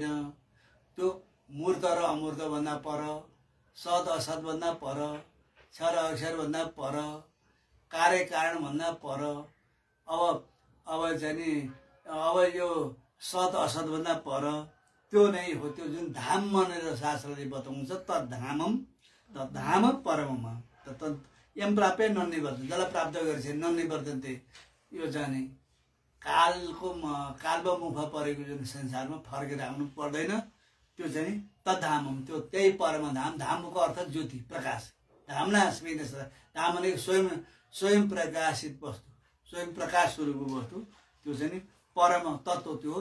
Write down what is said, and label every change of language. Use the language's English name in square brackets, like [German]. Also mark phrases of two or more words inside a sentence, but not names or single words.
[Nepali] त्यो मूर्त र अमूर्त भन्दा पर, सत असत भन्दा पर, क्षर अक्षर भन्दा पर, कार्य कारण भन्दा पर। अब चाहिँ नि अब यो सत असत भन्दा पर त्यो नै हो। त्यो जुन धाम भनेर शास्त्रले बताउँछ [Sanskrit] तद्धाम परमम यम प्राप्य नन्निवर्तन [Nepali] जसलाई प्राप्त गरेछ नन्निवर्तन्ते यो जाने कालको मुख परेको जुन संसारमा फर्केर आउनु पर्दैन। त्यो चाहिँ तद्धामम त्यो त्यही परम धाम। धामको अर्थ ज्योति प्रकाश। धामना स्मित धाम भनेको स्वयं प्रकाशित वस्तु स्वयं प्रकाश स्वरूपको वस्तु त्यो चाहिँ नि परम तत्त्व त्यो हो।